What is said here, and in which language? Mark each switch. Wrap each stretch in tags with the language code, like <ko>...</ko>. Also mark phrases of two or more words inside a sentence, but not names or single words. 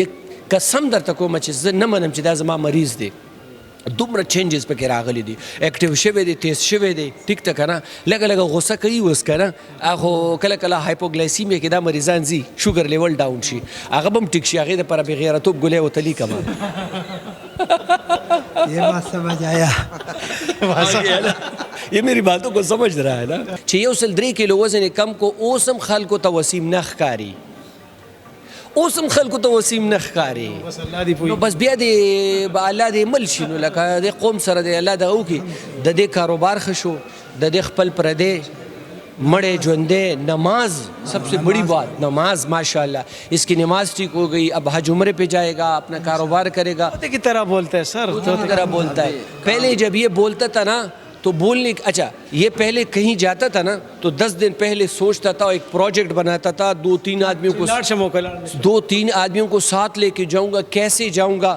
<ps>قسم درته کومه چې زه نه منم چې دا زما مریض دی. دومره چینجز پکې راغلی دي، ایکټیو شوی دی، تیز شوی دی. ټیک ته که نه لږه لږه غوسه کوي اوس که نه خو کله کله هایپوګلایسیمیا کې دا مریضان ځي</ps> <en>sugar level down</en> <ps>شي هغه به هم ټیک شي. هغې دپاره بې غیرتوب ګولۍ ورته لیکمه.</ps> <ur>یہ بات سمجھ آیا. یہ میری باتوں کو سمجھ رہا ہے نا.</ur> <ps>چې یو سل 3 کیلو وزن یې کم کو اوس هم خلکو ته وسیم نه ښکاري، اوس هم خلکو ته وسیم نه ښکاري. نو بس بیا دې به الله دې مل شي نو لکه د قوم سره دې الله دغه وکړي د دې کاروبار ښه شو، د دې خپل پردی مڑے ژوندے.</ps> <ur>نماز سب سے بڑی بات، نماز ماشاءاللہ اس کی نماز ٹھیک ہو گئی. اب حج عمرے پہ جائے گا، اپنا کاروبار کرے گا. طوطے کی طرح بولتا ہے سر، طوطے کی طرح بولتا ہے. پہلے جب یہ بولتا تھا نا تو بولنے اچھا یہ پہلے کہیں جاتا تھا نا تو 10 دن پہلے سوچتا تھا، ایک پروجیکٹ بناتا تھا، 2-3 آدمیوں کو ساتھ لے کے جاؤں گا، کیسے جاؤں گا.</ur>